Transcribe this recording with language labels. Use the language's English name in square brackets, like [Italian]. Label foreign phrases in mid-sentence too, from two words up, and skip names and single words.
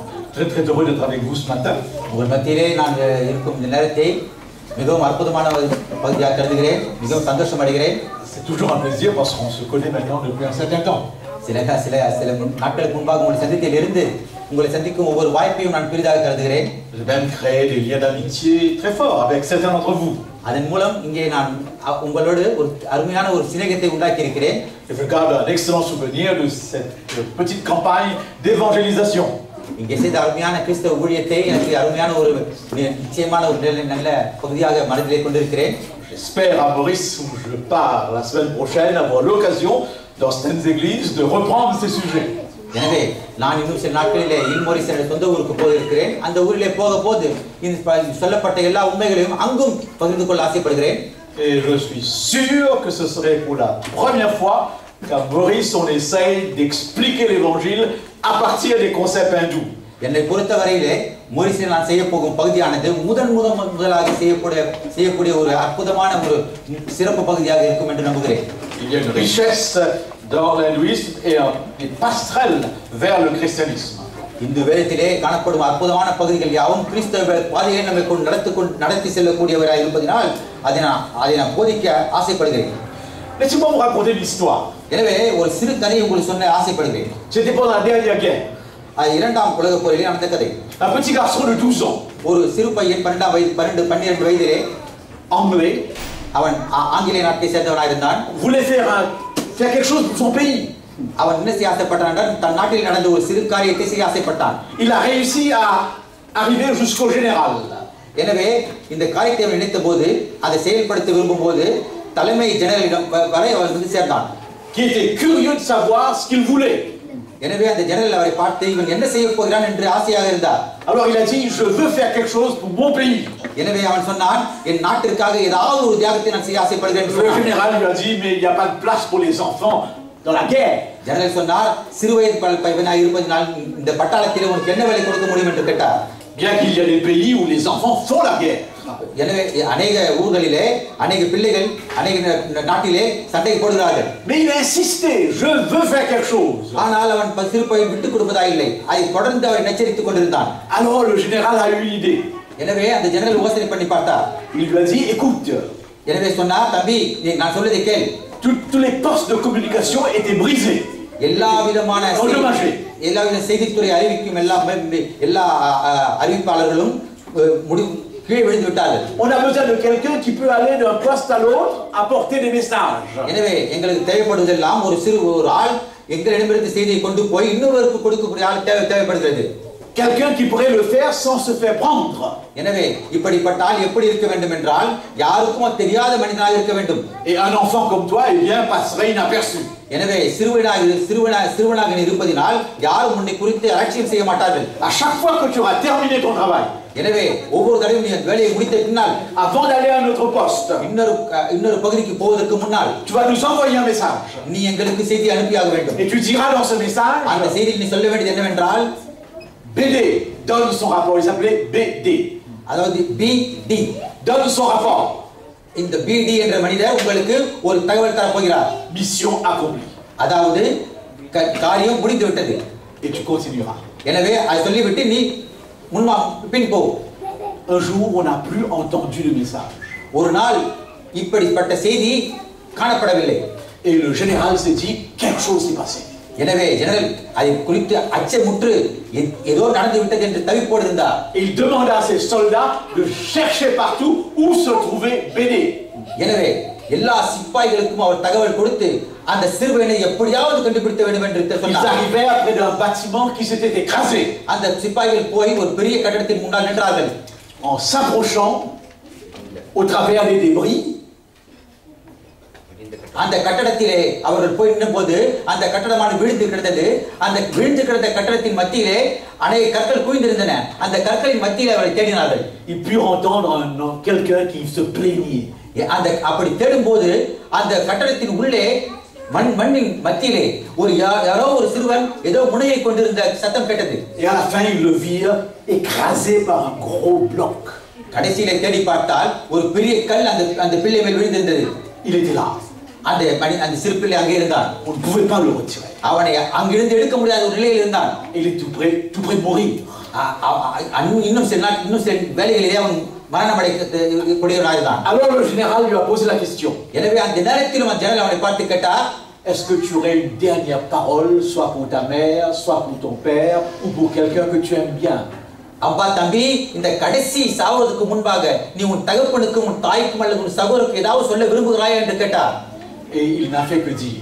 [French] très très heureux d'être avec vous ce matin. [Tamil] உங்கள் மத்தியிலே நான் இருக்கும் இந்த நேரத்தை மிகவும் அற்புதமான பகுதியாக கருதுகிறேன். மிகவும் சந்தோஷம் அடைகிறேன். [French] C'est toujours un plaisir parce qu'on se connaît maintenant depuis un certain temps. [Tamil] சில நாட்களுக்கு முன்பாக உங்களை சந்தித்தில் இருந்து உங்களை சந்திக்கும் ஒவ்வொரு வாய்ப்பையும் நான் பெரிதாக கருதுகிறேன். [French] J'ai même créé des liens d'amitié très forts avec certains d'entre vous. [Tamil] அதன் மூலம் இங்கே நான் உங்களோடு ஒரு அருமையான ஒரு சிநேகத்தை உண்டாக்கி இருக்கிறேன். [French] Je garde un excellent souvenir de cette petite campagne d'évangélisation. [Tamil] இங்கே செய்த அருமையான கிறிஸ்தவ ஊழியத்தை எனக்கு அருமையான ஒரு நிச்சயமான ஒரு நல்ல பகுதியாக மனதிலே கொண்டிருக்கிறேன். [French] J'espère à Maurice où je pars la semaine prochaine avoir l'occasion dans certaines églises de reprendre ces sujets. [Tamil] எனவே நான் இன்னும் சில நாட்களிலே இல்மோரிஸ் என்ற சொந்த ஊருக்கு போயிருக்கிறேன். அந்த ஊரிலே போகும்போது இந்த சொல்லப்பட்ட எல்லா உண்மைகளையும் அங்கும் பகிர்ந்து கொள்ள ஆசைப்படுகிறேன். [French] Et je suis sûr que ce serait pour la première fois qu'à Maurice on essaye d'expliquer l'évangile à partir des concepts hindous. [Tamil] என்னை பொறுத்தவரையிலே மோரிஸில் நான் செய்ய போகும் பகுதியானது முதலாக செய்யக்கூடிய ஒரு அற்புதமான ஒரு சிறப்பு பகுதியாக இருக்கும் என்று நம்புகிறேன். [French] Il y a une richesse dans l'hindouisme et des passerelles vers le christianisme. [Tamil] இந்த வேதத்திலே காணப்படும் அற்புதமான பகுதிகள் யாவும் கிறிஸ்தவ பாதையை நம்மை நடத்தி செல்லக்கூடியவராக இருப்பதனால் அதை நான் போதிக்க ஆசைப்படுகிறேன். [French] Laissez-moi vous raconter une histoire. [Tamil] எனவே ஒரு சிறு கதையை உங்களுக்கு சொல்ல ஆசைப்படுகிறேன். [French] C'était pendant la dernière guerre. [Tamil] இரண்டாம் உலகப் போரிலே நடந்த கதை. [French] Un petit garçon de 12 ans. [Tamil] ஒரு சிறு பையன் 12 வயதிலே [French] anglais. [Tamil] அவன் ஆங்கிலேய நாட்டை சேர்ந்தவனாக இருந்தான். [French] voulait faire quelque chose pour son pays. [Tamil] அவன் என்ன செய்ய ஆசைப்பட்டான் என்றால் தன் நாட்டில் நடந்த ஒரு சிறு காரியத்தை செய்ய ஆசைப்பட்டான். [French] Il a réussi à arriver jusqu'au général. [Tamil] எனவே இந்த காரியத்தை அவன் நினைத்தபோது அதை செயல்படுத்த விரும்பும்போது தலைமை ஜெனரலிடம் வரை அவன் வந்து சேர்ந்தான். [French] Qui était curieux de savoir ce qu'il voulait. [Tamil] எனவே அந்த ஜெனரல் அவரை பார்த்து இவன் என்ன செய்ய போகிறான் என்று ஆசையாக இருந்தார். [French] Alors il a dit je veux faire quelque chose pour mon pays. [Tamil] எனவே அவன் சொன்னான் என் நாட்டிற்காக ஏதாவது ஒரு தியாகத்தை நான் செய்ய ஆசைப்படுகிறேன் என்று [French] Le [Tamil] சொன்னான். [French] général lui a dit mais il n'y a pas de place pour les enfants dans la guerre. [Tamil] ஜெனரல் சொன்னார் சிறுவயது பையனாக இருப்பதனால் இந்த பட்டாளத்தில் உனக்கு என்ன வேலை கொடுக்க முடியும் என்று கேட்டார். [French] Bien qu'il y a des pays où les enfants font la guerre. [Tamil] எனவே अनेक ஊர்களிலே अनेक பிள்ளைகள் अनेक நாட்டிலே சண்டை போடுகிறார்கள். [French] Mais il a insisté je veux faire quelque chose. [Tamil] ஆனால் அவன் சிறு பையன் விட்டு கொடுப்பதா இல்லை. அதை தொடர்ந்து அவன் எச்சரித்துக் கொண்டிருந்தான். [French] Alors le général a eu une idée. [Tamil] எனவே அந்த ஜெனரல் யோசனை பண்ணி பார்த்தார். [French] Il lui a dit écoute. [Tamil] எனவே சொன்னார் தம்பி நான் சொல்வதை கேள். [French] Tous les postes de communication étaient brisés. [Tamil] எல்லா விதமான செய்தித்துறை அறிவிக்கும் எல்லா அறிவிப்பாளர்களும் கீழே விழுந்து விட்டார்கள். [French] On a besoin de quelqu'un qui peut aller d'un poste à l'autre apporter des messages. [Tamil] எனவே எங்களுக்கு தேவைப்படுவதெல்லாம் ஒரு ஆள் எங்களிடமிருந்து செய்தியை கொண்டு போய் இன்னொருவருக்கு கொடுக்கக்கூடிய ஆள் தேவைப்படுகிறது. [French] Quelqu'un qui pourrait le faire sans se faire prendre. [Tamil] எனவே இப்படிப்பட்ட ஆள் எப்படி இருக்க வேண்டும் என்றால் யாருக்கும் தெரியாத மனிதனாக இருக்க வேண்டும். [French] Et un enfant comme toi eh bien passerait inaperçu. [Tamil] எனவே சிறுவனாக இருப்பதினால் யாரும் உன்னை குறித்து அலட்சியம் செய்ய மாட்டார்கள். [French] À chaque fois que tu auras terminé ton travail. [Tamil] எனவே ஒவ்வொரு தடவையும் நீ வேலையை முடித்த பின்னால் [French] avant d'aller à un autre poste [Tamil] இன்னொரு பகுதிக்கு போவதற்கு முன்னால் [French] tu vas nous envoyer un message. [Tamil] நீ எங்களுக்கு செய்தி அனுப்பியாக வேண்டும். [French] Et tu diras dans ce message [Tamil] அந்த செய்தியில் நீ சொல்ல வேண்டியது என்னவென்றால் [French] BD donne son rapport. Il s'appelait BD. [Tamil] அதாவது BD [French] donne son rapport. [Tamil] இந்த BD என்ற மனிதர் உங்களுக்கு ஒரு தகவல் தர போகிறார். [French] Mission accomplie. [Tamil] அதாவது காரியம் முடிந்து விட்டது. [French] Et tu continueras. [Tamil] எனவே அதை சொல்லிவிட்டு நீ பின் போ. [French] Un jour on n'a plus entendu le message. [Tamil] ஒரு நாள் இப்படிப்பட்ட செய்தி காணப்படவில்லை. [French] Et le général s'est dit quelque chose s'est passé. [Tamil] எனவே ஜெனரல் அதை குறித்து அச்சமுற்று ஏதோ நடந்து விட்டது என்று தவிப்போடு இருந்தார். [French] Il demanda à ses soldats de chercher partout où se trouvait BD. [Tamil] எனவே எல்லா சிப்பாய்களுக்கும் அவர் தகவல் கொடுத்து அந்த சிறுவனை எப்படியாவது கண்டுபிடிக்க வேண்டும் என்று சொன்னார். [French] Ils arrivèrent près d'un bâtiment qui s'était écrasé. [Tamil] அந்த சிப்பாய்கள் போய் ஒரு பெரிய கட்டடத்தின் முன்னால் நின்றார்கள். [French] En s'approchant au travers des débris, [Tamil] அந்த கட்டடத்திலே அவர்கள் போய் நின்றபோது அந்த கட்டடமான விழுந்து கிடந்தது. அந்த விழுந்து கிடந்த கட்டடத்தின் மத்தியிலே அநேக கற்கள் குவிந்திருந்தன. அந்த கற்களின் மத்தியிலே அவரை தேடினார்கள். [French] Ils purent entendre quelqu'un qui se plaignait. [Tamil] அந்த அப்படி தேடும்போது அந்த கட்டடத்தின் உள்ளே மண்ணின் மத்தியிலே யாரோ ஒரு சிறுவன் ஏதோ முனையை கொண்டிருந்த சத்தம் கேட்டது. [French] Et à la fin ils le virent écrasé par un gros bloc. [Tamil] கடைசியிலே தேடி பார்த்தால் ஒரு பெரிய கல் அந்த பிள்ளை மேல் விழுந்திருந்தது. [French] Il était là. [Tamil] அந்த சிறு பிள்ளை அங்கே இருந்தான். [French] On ne pouvait pas le retirer. [Tamil] அவனை அங்கிருந்து எடுக்க முடியாத ஒரு நிலையில் இருந்தான். [French] Il est tout près de mourir. [Tamil] இன்னும் சில வேலைகளிலே அவன் மரணம் அடையக்கூடியவனாயிருந்தான். [French] Alors le général lui a posé la question. [Tamil] எனவே அந்த நேரத்திலும் அந்த ஜெனரல் அவனை பார்த்து கேட்டார், [French] est-ce que tu aurais une dernière parole, soit pour ta mère, soit pour ton père, ou pour quelqu'un que tu aimes bien? [Tamil] அப்பா தம்பி, இந்த கடைசி சாவதுக்கு முன்பாக நீ உன் தகப்பனுக்கும் உன் தாய்க்கும் அல்லது உன் சகோதரருக்கு ஏதாவது சொல்ல விரும்புகிறாய் என்று கேட்டார். [French] Et il n'a fait que dire.